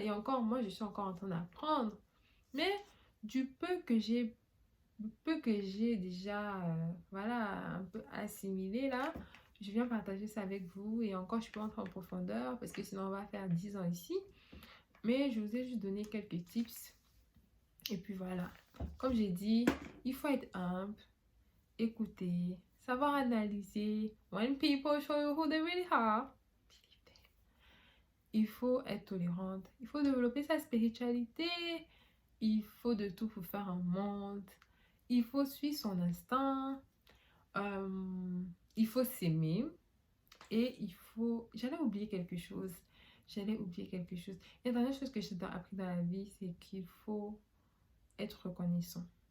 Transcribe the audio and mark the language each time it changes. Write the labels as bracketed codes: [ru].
[fr] Et encore, moi, je suis encore en train d'apprendre. Mais du peu que j'ai déjà, voilà, un peu assimilé, là, je viens partager ça avec vous. Et encore, je peux entrer en profondeur parce que sinon, on va faire 10 ans ici. Mais je vous ai juste donné quelques tips. Et puis voilà. Comme j'ai dit, il faut être humble, écouter, savoir analyser. [en] When people show you who they really are, believe them. [fr] Il faut être tolérante. Il faut développer sa spiritualité. Il faut de tout pour faire un monde. Il faut suivre son instinct. Il faut s'aimer. Et il faut... J'allais oublier quelque chose. J'allais oublier quelque chose. Et la dernière chose que j'ai appris dans la vie, c'est qu'il faut être reconnaissant.